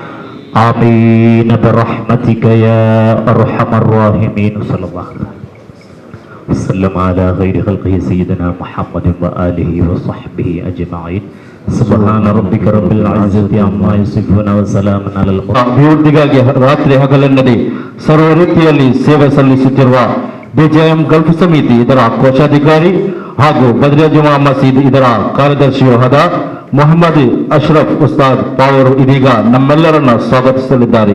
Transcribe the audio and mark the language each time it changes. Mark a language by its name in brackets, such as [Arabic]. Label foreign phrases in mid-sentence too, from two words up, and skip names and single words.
[Arabic] آمين برحمتك يا أرحم الراحمين. صلى الله عليه وسلم على خير خلقه سيدنا محمد وآله وصحبه أجمعين. سبحان ربك رب العزة عما يصفون وسلام على المرسلين. [Kannada] ಅಭಿವೃದ್ಧಿಗಾಗಿ ರಾತ್ರಿ ಹಗಲೆನ್ನದೆ ಸರ್ವ ರೀತಿಯಲ್ಲಿ ಸೇವೆ ಸಲ್ಲಿಸುತ್ತಿರುವ ಬಿಜೆಎಂ ಗಲ್ಫ್ ಸಮಿತಿ ಇದರ ಕೋಶಾಧಿಕಾರಿ ಹಾಗೂ ಬದ್ರಿಯಾ ಜುಮಾ ಮಸೀದ್ ಇದರ ಕಾರ್ಯದರ್ಶಿಯೂ ಆದ ಮೊಹಮ್ಮದ್ ಅಶ್ರಫ್ ಉಸ್ತಾದ್ ಪಾವರು ಇದೀಗ ನಮ್ಮೆಲ್ಲರನ್ನ ಸ್ವಾಗತಿಸಲಿದ್ದಾರೆ.